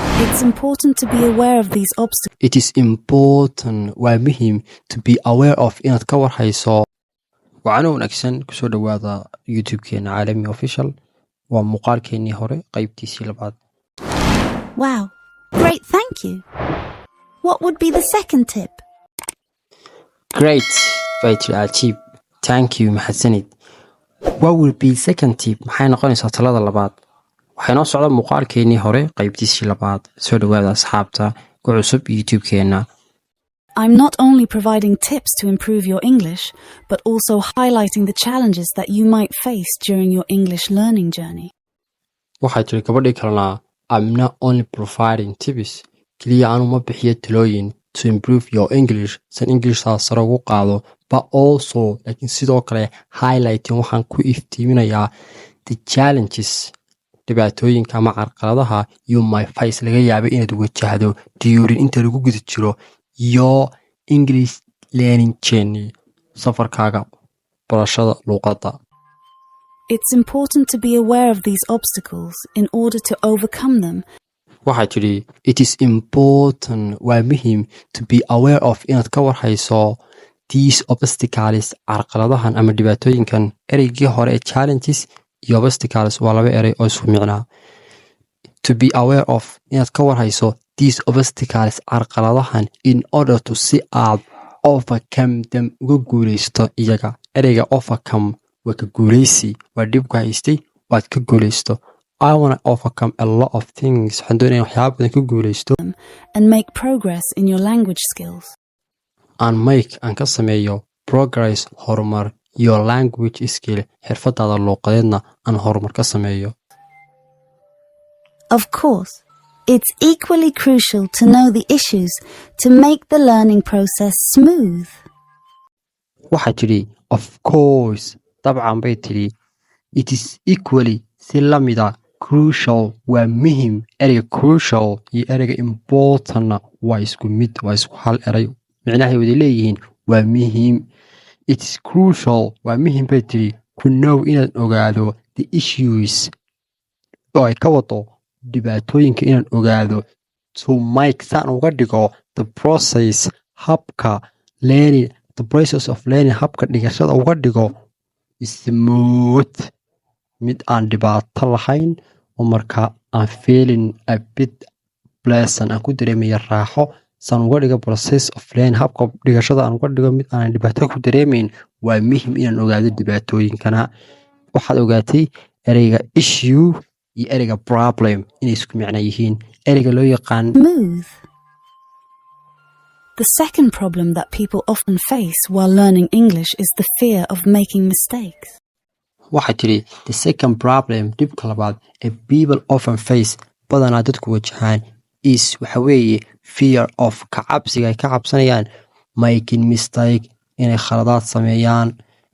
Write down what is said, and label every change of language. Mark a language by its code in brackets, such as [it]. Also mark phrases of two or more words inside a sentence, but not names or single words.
[en] It's important to be aware of these obstacles. It is important [so] waa muhiim [en] to be aware of [so] inaad ka warhayso waxaana wanaagsan kusoo dhawaada youtube-keena caalami official waa muuqaalkeenii hore qaybtiisii labaad. [en] Wow, great, thank you. What would be the second tip? Great, very achieve. Thank you, [so] mahadsanid. [en] What will be second tip? [so] Maxay noqonaysaa talada labaad? waxay noo socda muuqaalkeenii hore qaybtiisii labaad. Soo dhawaada asxaabta ku cusub youtube-keena. [en] I'm not only providing tips to improve your English, but also highlighting the challenges that you might face during your English learning journey. [so] waxay tiri gabadhii kalena [en] I'm not only providing tips [so] kaliya aanu ma bixiyo talooyin [en] to improve your English [so] san Englishtaa sare ugu qaado [en] but also [so] laakiin sidoo kale highlighting waxaan ku iftiiminayaa [en] the challenges [so] dhibaatooyinka ama carqaladaha [en] you might face [so] laga yaabo inaad wajahdo during inta lagu guda jiro [en] your English learning journey [so] safarkaaga barashada luqadda. [en] It's important to be aware of these obstacles in order to overcome them. [so] waxay tiri [en] it is important [so] waa muhiim [en] to be aware of [so] inaad ka warhayso [en] these obstacles [so] carqaladahan ama dhibaatooyinkan. ereygii hore ee challenges iyo obstacles waa laba erey oo isku micnaa. [en] to be aware of [so] inaad ka warhayso [en] these obstacles [so] carqaladahan [en] in order to [so] si aad [en] overcome them [so] uga guulaysto iyaga. ereyga overcome waa ka guulaysi waa dhib ku haystay waad ka guulaysto. [en] I want to overcome a lot of things. [so] waxaan doonaya waxyaaba badan ka guulaysto [en] And make progress in your language skills. and make [so] aan ka sameeyo progress horumar [en] your language skill [so] xirfadaada luuqadeedna aan horumar ka sameeyo. [en] Of course, it's equally crucial to know the issues to make the learning process smooth. [so] waxaa tidhi [en] of course [so] dabcan bay tidhi [en] it is equally [so] si la mida crucial waa muhim. ereyga crucial iyo ereyga importantna waa isku mid waa isku hal erey micnahay wada leeyihiin waa muhiim. [en] it is crucial [so] waa muhim bay tidhi [en] to know [so] inaad ogaado [en] the issues [so] oo ay ka wado dhibaatooyinka inaan ogaado [en] to make [so] saan uga dhigo [en] the process [so] habka [en] learning the process of learning [so] habka dhigashada uga dhigo smooth mid aan dhibaato lahayn oo markaa aan [en] feeling a bit pleasant [so] aan ku dareemaya raaxo saan uga dhigo [en] process of learning [so] habka dhigashada aan uga dhigo mid aan dhibaato ku dareemayn. waa muhiim inaan ogaado dhibaatooyinkana. waxaad ogaatay ereyga issue iyo ereyga problem inay isku micno yihiin. ereyga loo yaqaan [en] Smooth. The second problem that people often face while learning English is the fear of making mistakes. [so] waxay tiri [en] the second problem [so] dhibka labaad ee [en] people often face [so] badanaa dadku wajahaan is waxa weeye [en] fear of [so] ka cabsiga ay ka cabsanayaan [en] making mistake [so] inay khaladaad sameeyaan